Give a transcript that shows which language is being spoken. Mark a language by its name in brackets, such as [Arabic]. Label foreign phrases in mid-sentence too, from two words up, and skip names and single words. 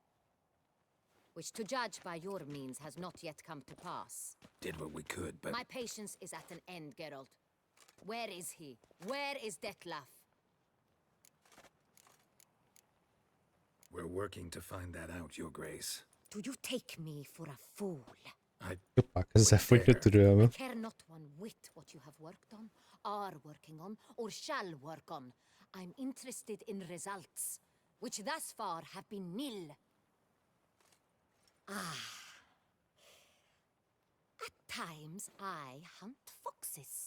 [English] Which, to judge by your means, has not yet come to pass. Did what we could, but... My patience is at an end, Geralt. Where is he? Where is Detlef? We're working to find that out, Your Grace. Do you take me for a fool? [Hungarian] Jobbá, ezzel fogyna türelme. [English] Care not one whit what you have worked on, are working on, or shall work on. I'm interested in results, which thus far have been nil. At times, I hunt foxes.